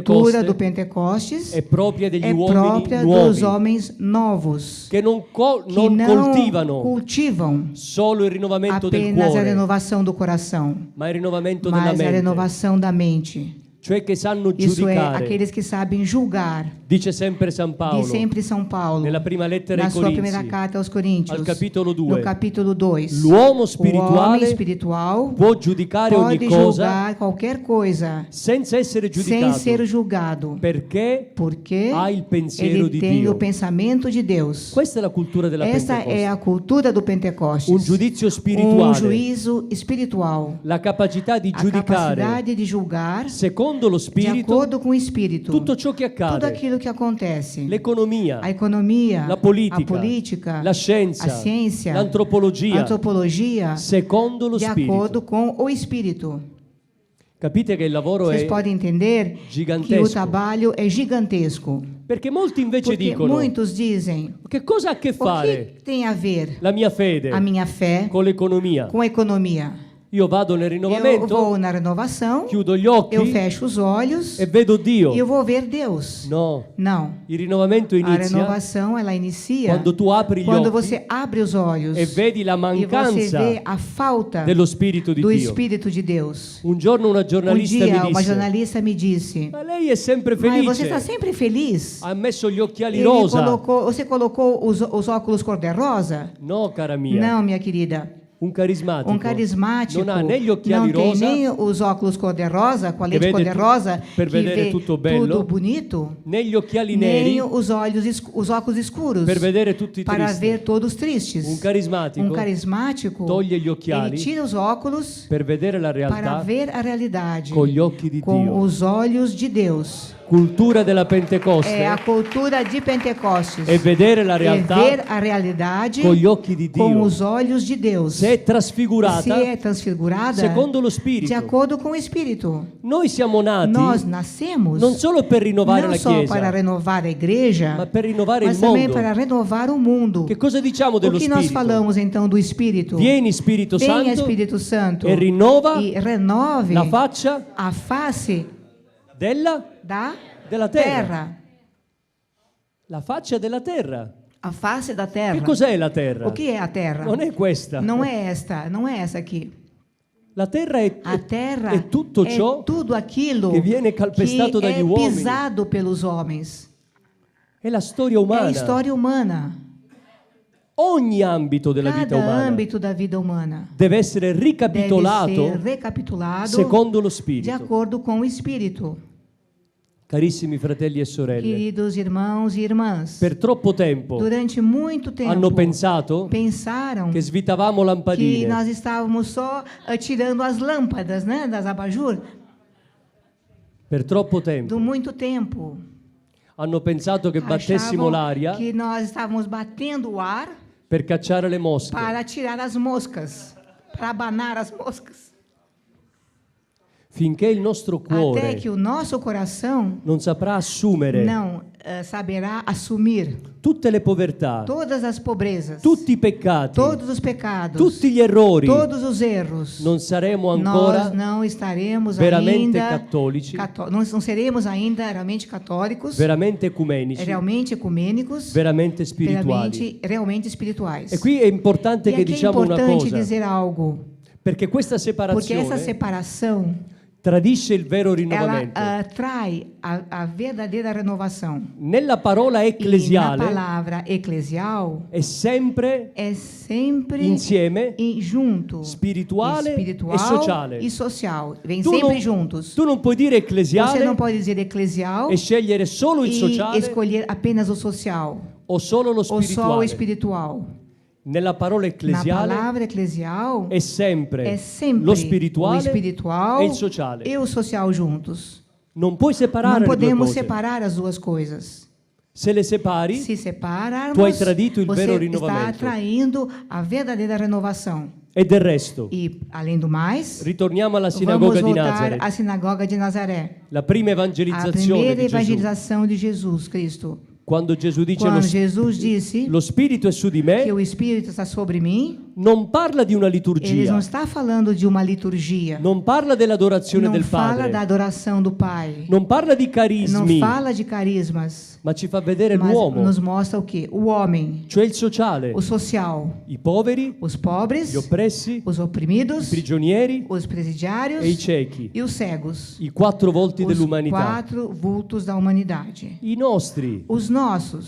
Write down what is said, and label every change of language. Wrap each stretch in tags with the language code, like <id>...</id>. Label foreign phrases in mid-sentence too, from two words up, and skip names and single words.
<it>Pentecoste</it> <pt>do Pentecostes</pt> <it>è propria degli</it> <pt>é</pt> <it>uomini</it> <pt>própria</pt> <it>nuovi</it> <pt>dos homens novos</pt> <it>che non</it> <pt>que não</pt> <it>coltivano</it> <pt>cultivam</pt> <it>solo il rinnovamento del</it> <pt>apenas a</pt> <it>cuore,</it> <pt>renovação do coração,</pt> <it>ma il rinnovamento della</it> <pt>mas a</pt> <it>mente,</it> <pt>renovação da mente.</pt> <it>cioè che sanno</it> <pt>Isso é,</pt> <it>giudicare.</it> <pt>aqueles que sabem julgar.</pt> <it>Dice sempre San Paolo</it> <pt>Diz sempre São Paulo,</pt> <it>nella prima lettera</it> <pt>na</pt> <it>ai</it> <pt>sua primeira</pt> <it>Corinzi,</it> <pt>carta aos Coríntios,</pt> <it>al capitolo 2,</it> <pt>no capítulo 2.</pt> <it>l'uomo</it> <pt>O homem</pt> <it>spirituale</it> <pt>espiritual</pt> <it>può giudicare ogni</it> <pt>pode</pt> <it>cosa</it> <pt>julgar qualquer coisa</pt> <it>senza essere</it> <pt>sem</pt> <it>giudicato,</it> <pt>ser julgado,</pt> <it>perché</it> <pt>porque</pt> <it>ha il pensiero</it> <pt>ele</pt> <it>di</it> <pt>tem</pt> <it>Dio.</it> <pt>o pensamento de Deus.</pt> <it>Questa è la cultura della</it> <pt>Esta</pt> <it>Pentecoste.</it> <pt>é a cultura do Pentecostes.</pt> <it>Un giudizio spirituale,</it> <pt>juízo espiritual.</pt> <it>la capacità di</it> <pt>A</pt> <it>giudicare</it> <pt>capacidade de julgar</pt> <it>secondo lo</it> <pt>de</pt> <it>spirito</it> <pt>acordo com o Espírito</pt> <it>tutto ciò che</it> <pt>tudo</pt> <it>accade,</it> <pt>aquilo que acontece.</pt> <it>l'economia,</it> <pt>A economia,</pt> <it>la politica,</it> <pt>a política,</pt> <it>la scienza,</it> <pt>a ciência,</pt> <it>l'antropologia,</it> <pt>a antropologia,</pt> <it>secondo lo</it> <pt>de</pt> <it>spirito.</it> <pt>acordo com o Espírito.</pt> <it>Capite che il lavoro</it> <pt>Vocês</pt> <it>è</it> <pt>podem entender que o</pt> <it>gigantesco,</it> <pt>trabalho é gigantesco.</pt> <it>perché molti invece</it> <pt>Porque</pt> <it>dicono</it> <pt>muitos dizem,</pt> <it>che cosa ha a che</it> <pt>o</pt> <it>fare</it> <pt>que tem a ver</pt> <it>la mia fede</it> <pt>a minha fé</pt> <it>con l'economia.</it> <pt>com a economia?</pt> <it>Io vado nel</it> <pt>Eu</pt> <it>rinnovamento,</it> <pt>vou na renovação,</pt> <it>chiudo gli occhi</it> <pt>eu fecho os olhos</pt> <it>e vedo Dio.</it> <pt>e eu vou ver Deus.</pt> <it>No,</it> <pt>Não.</pt> <it>il rinnovamento</it> <pt>A</pt> <it>inizia</it> <pt>renovação, ela inicia</pt> <it>quando tu apri gli</it> <pt>quando</pt> <it>occhi</it> <pt>você abre os olhos</pt> <it>e vedi la</it> <pt>e você</pt> <it>mancanza</it> <pt>vê a falta</pt> <it>dello Spirito di</it> <pt>do</pt> <it>Dio.</it> <pt>Espírito de Deus.</pt> <it>Un giorno una</it> <pt>Um</pt> <it>giornalista</it> <pt>dia,</pt> <it>mi</it> <pt>uma</pt> <it>disse:</it> <pt>jornalista me disse,</pt> <it>ma lei è sempre</it> <pt>mas você está</pt> <it>felice,</it> <pt>sempre feliz?</pt> <it>ha messo gli occhiali</it> <pt>Ele</pt> <it>rosa.</it> <pt>você colocou os óculos cor-de-rosa?</pt> <it>No, cara mia,</it> <pt>Não, minha querida.</pt> <it>un carismatico</it> <pt>Um carismático</pt> <it>non ha né gli occhiali</it> <pt>não tem</pt> <it>rosa</it> <pt>nem os óculos cor-de-rosa, com a lente</pt> <it>vede</it> <pt>cor-de-rosa,</pt> <it>per</it> <pt>que</pt> <it>vedere</it> <pt>vê</pt> <it>tutto bello,</it> <pt>tudo bonito,</pt> <it>né gli occhiali</it> <pt>nem</pt> <it>neri</it> <pt>os os óculos escuros,</pt> <it>per vedere tutti</it> <pt>para</pt> <it>tristi.</it> <pt>ver todos tristes.</pt> <it>Un carismatico</it> <pt>Um carismático,</pt> <it>toglie gli</it> <pt>ele</pt> <it>occhiali</it> <pt>tira os óculos</pt> <it>per vedere la</it> <pt>para</pt> <it>realtà</it> <pt>ver a realidade</pt> <it>con gli occhi di</it> <pt>com</pt> <it>Dio.</it> <pt>os olhos de Deus.</pt> <it>Cultura della Pentecoste</it> <pt>É a cultura de Pentecostes.</pt> <it>e vedere la</it> <pt>É</pt> <it>realtà</it> <pt>ver a realidade</pt> <it>con gli occhi di</it> <pt>com</pt> <it>Dio.</it> <pt>os olhos de Deus.</pt> <it>Se è trasfigurata</it> <pt>Se é transfigurada</pt> <it>secondo lo</it> <pt>de</pt> <it>Spirito.</it> <pt>acordo com o Espírito.</pt> <it>Noi siamo nati</it> <pt>Nós nascemos</pt> <it>non solo per rinnovare</it> <pt>não</pt> <it>la</it> <pt>só para</pt> <it>Chiesa,</it> <pt>renovar a igreja,</pt> <it>ma per rinnovare</it> <pt>mas</pt> <it>il</it> <pt>também</pt> <it>mondo.</it> <pt>para renovar o mundo.</pt> <it>Che cosa diciamo</it> <pt>O</pt> <it>dello</it> <pt>que nós</pt> <it>Spirito?</it> <pt>falamos então do Espírito?</pt> <it>Vieni Spirito</it> <pt>Venha</pt> <it>Santo</it> <pt>Espírito Santo</pt> <it>e rinnova</it> <pt>e renove</pt> <it>la faccia</it> <pt>a face</pt> <it>della terra.</it> <pt>terra.</pt> <it>La faccia della terra.</it> <pt>A face da</pt> <it>Che</it> <pt>terra.</pt> <it>cos'è la terra?</it> <pt>O que é a terra?</pt> <it>Non è questa.</it> <pt>Não é esta, não é essa aqui.</pt> <it>La terra è,</it> <pt>A terra</pt> <it>è tutto ciò</it> <pt>é tudo aquilo</pt> <it>che viene calpestato</it> <pt>que</pt> <it>dagli</it> <pt>é</pt> <it>uomini.</it> <pt>pisado pelos homens.</pt> <it>È la storia</it> <pt>É a</pt> <it>umana.</it> <pt>história humana.</pt> <it>Ogni ambito della vita</it> <pt>Cada</pt> <it>umana</it> <pt>âmbito da vida humana</pt> <it>deve essere</it> <pt>deve</pt> <it>ricapitolato</it> <pt>ser recapitulado</pt> <it>secondo lo</it> <pt>de</pt> <it>Spirito.</it> <pt>acordo com o Espírito.</pt> <it>Carissimi fratelli e sorelle,</it> <pt>Queridos irmãos e irmãs,</pt> <it>per troppo tempo</it> <pt>durante muito tempo</pt> <it>hanno pensato</it> <pt>pensaram</pt> <it>che svitavamo</it> <pt>que</pt> <it>lampadine,</it> <pt>nós estávamos só tirando as lâmpadas, né, das abajur.</pt> <it>per troppo tempo</it> <pt>Do muito tempo.</pt> <it>hanno pensato che battessimo</it> <pt>Achavam</pt> <it>l'aria</it> <pt>que nós estávamos batendo o ar</pt> <it>per cacciare le mosche.</it> <pt>para tirar as moscas, para abanar as moscas.</pt> <it>Finché il nostro</it> <pt>Até</pt> <it>cuore</it> <pt>que o nosso coração</pt> <it>non saprà assumere</it> <pt>não saberá assumir</pt> <it>tutte le povertà,</it> <pt>todas as pobrezas,</pt> <it>tutti i peccati,</it> <pt>todos os pecados,</pt> <it>tutti gli errori,</it> <pt>todos os erros.</pt> <it>non saremo</it> <pt>Nós</pt> <it>ancora</it> <pt>não estaremos</pt> <it>veramente</it> <pt>ainda</pt> <it>cattolici,</it> <pt>não seremos ainda realmente católicos,</pt> <it>veramente ecumenici,</it> <pt>realmente ecumênicos,</pt> <it>veramente spirituali.</it> <pt>realmente espirituais.</pt> <it>E qui è importante</it> <pt>E</pt> <it>che</it> <pt>aqui é</pt> <it>diciamo una</it> <pt>importante</pt> <it>cosa,</it> <pt>dizer algo,</pt> <it>perché questa</it> <pt>porque essa</pt> <it>separazione</it> <pt>separação</pt> <it>tradisce il vero</it> <pt>ela</pt> <it>rinnovamento.</it> <pt>trai a verdadeira renovação.</pt> <it>Nella parola</it> <pt>E na</pt> <it>ecclesiale</it> <pt>palavra eclesial</pt> <it>è sempre</it> <pt>é sempre</pt> <it>insieme</it> <pt>junto,</pt> <it>spirituale</it> <pt>espiritual</pt> <it>e sociale.</it> <pt>e social. Vem</pt> <it>Tu sempre non,</it> <pt>juntos.</pt> <it>tu non puoi dire</it> <pt>Você</pt> <it>ecclesiale</it> <pt>não pode dizer eclesial</pt> <it>e scegliere solo il</it> <pt>e</pt> <it>sociale</it> <pt>escolher apenas o social</pt> <it>o solo lo</it> <pt>ou só o</pt> <it>spirituale.</it> <pt>espiritual.</pt> <it>Nella parola</it> <pt>Na</pt> <it>ecclesiale</it> <pt>palavra eclesial</pt> <it>è sempre</it> <pt>é sempre</pt> <it>lo</it> <pt>o</pt> <it>spirituale</it> <pt>espiritual</pt> <it>e il sociale.</it> <pt>e o social juntos.</pt> <it>Non puoi separare</it> <pt>Não</pt> <it>le due</it> <pt>podemos</pt> <it>cose.</it> <pt>separar as duas coisas.</pt> <it>Se le separi,</it> <pt>Se separarmos,</pt> <it>tu hai tradito il</it> <pt>você</pt> <it>vero</it> <pt>está</pt> <it>rinnovamento.</it> <pt>traindo a verdadeira renovação.</pt> <it>e del resto,</it> <pt>E, além do mais,</pt> <it>ritorniamo alla</it> <pt>vamos</pt> <it>sinagoga di</it> <pt>voltar</pt> <it>Nazareth,</it> <pt>à sinagoga de Nazaré.</pt> <it>la prima</it> <pt>A</pt> <it>evangelizzazione</it> <pt>primeira</pt> <it>di Gesù.</it> <pt>evangelização de Jesus Cristo.</pt> <it>Quando Gesù dice</it> <pt>Quando Jesus disse</pt> <it>lo Spirito è su di</it> <pt>que</pt> <it>me,</it> <pt>o Espírito está sobre mim,</pt> <it>non parla di una</it> <pt>ele não</pt> <it>liturgia,</it> <pt>está falando de uma liturgia.</pt> <it>non parla dell'adorazione</it> <pt>Não</pt> <it>del</it> <pt>fala da</pt> <it>Padre,</it> <pt>adoração do Pai.</pt> <it>non parla di</it> <pt>Não</pt> <it>carismi,</it> <pt>fala de carismas.</pt> <it>ma ci fa vedere</it> <pt>Mas</pt> <it>l'uomo,</it> <pt>nos mostra o quê? O homem,</pt> <it>cioè il sociale,</it> <pt>o social,</pt> <it>i poveri,</it> <pt>os pobres,</pt> <it>gli oppressi,</it> <pt>os</pt> <it>i</it> <pt>oprimidos,</pt> <it>prigionieri</it> <pt>os presidiários</pt> <it>e i ciechi,</it> <pt>e os cegos.</pt> <it>i quattro volti</it> <pt>Os</pt> <it>dell'umanità,</it> <pt>4 vultos da humanidade.</pt> <it>i nostri,</it> <pt>Os nossos.</pt>